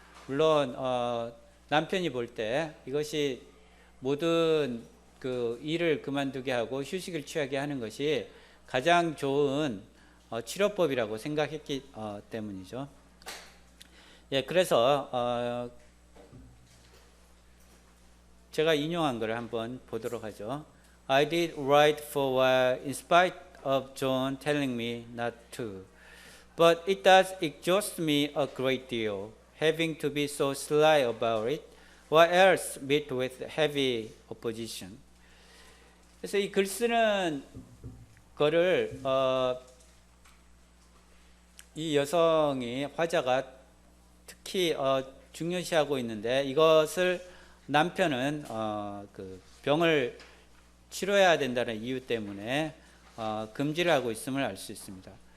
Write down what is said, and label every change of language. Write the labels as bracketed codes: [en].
[ko] 물론 남편이 볼 때 이것이 모든 그 일을 그만두게 하고 휴식을 취하게 하는 것이 가장 좋은 치료법이라고 생각했기 때문이죠. 예, 그래서 제가 인용한 걸 한번 보도록 하죠. [en] I did write for a while in spite of John telling me not to. But it does exhaust me a great deal, having to be so sly about it, or else meet with heavy opposition. [ko] 그래서 이 글 쓰는 거를 이 여성이 화자가 특히 중요시하고 있는데 이것을 남편은 그 병을 치료해야 된다는 이유 때문에 금지를 하고 있음을 알 수 있습니다.